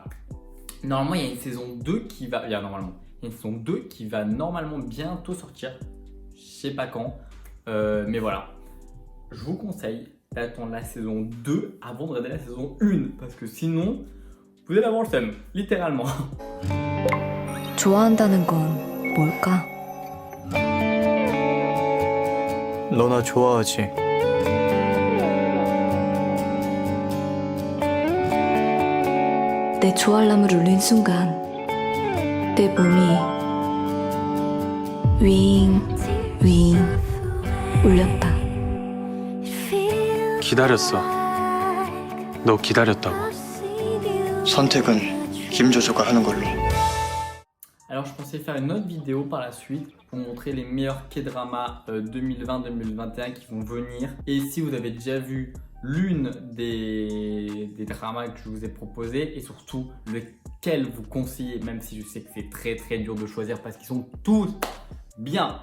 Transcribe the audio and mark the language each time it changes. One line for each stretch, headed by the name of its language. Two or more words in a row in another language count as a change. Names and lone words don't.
French: Normalement, il y a une saison 2 qui va... Il y a une saison 2 qui va normalement bientôt sortir. Je sais pas quand. Mais voilà. Je vous conseille d'attendre la saison 2 avant de regarder la saison 1. Parce que sinon, vous allez avoir le seum. Littéralement.
Korean: 좋아한다는 건 뭘까? 너 나 좋아하지? 내 좋아알람을 울린 순간 내 몸이 윙 울렸다. 기다렸어. 너 기다렸다고. 선택은 김조조가 하는 걸로.
French: Alors je pensais faire une autre vidéo par la suite pour montrer les meilleurs K-dramas 2020-2021 qui vont venir. Et si vous avez déjà vu l'une des dramas que je vous ai proposé et surtout lequel vous conseillez, même si je sais que c'est très dur de choisir parce qu'ils sont tous bien.